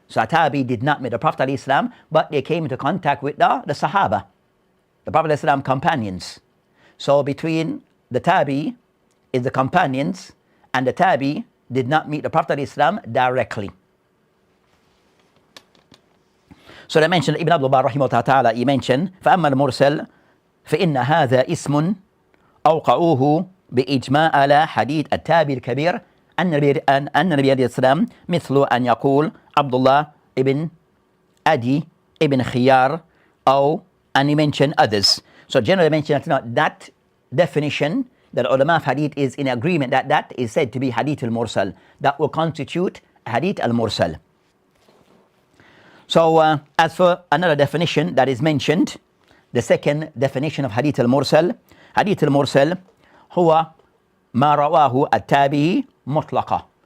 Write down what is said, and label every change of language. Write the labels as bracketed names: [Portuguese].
[English] So a tabi'i did not meet the Prophet Islam, but they came into contact with the Sahaba, the Prophet Islam companions. So between the tabi'i is the companions, and the tabi'i did not meet the Prophet Islam directly. So they mentioned, Ibn Abdul Barr rahimahullah ta'ala, he mentioned, [Arabic] فَأَمَّا الْمُرْسَلْ فَإِنَّ هَذَا اسم أوقعوه بإجماع على حديث التابعي الكبير أن النبي عليه السلام مثل أن يقول عبد الله ibn Adi ibn Khiyar, [English] or and he mentioned others. So generally mentioned that definition that ulama of hadith is in agreement that is said to be Hadith al-Mursal, that will constitute Hadith al-Mursal. So as for another definition that is mentioned, the second definition of Hadith al-Mursal, Hadith al-Mursal [Arabic] هو ما رواه التابعي مطلقا.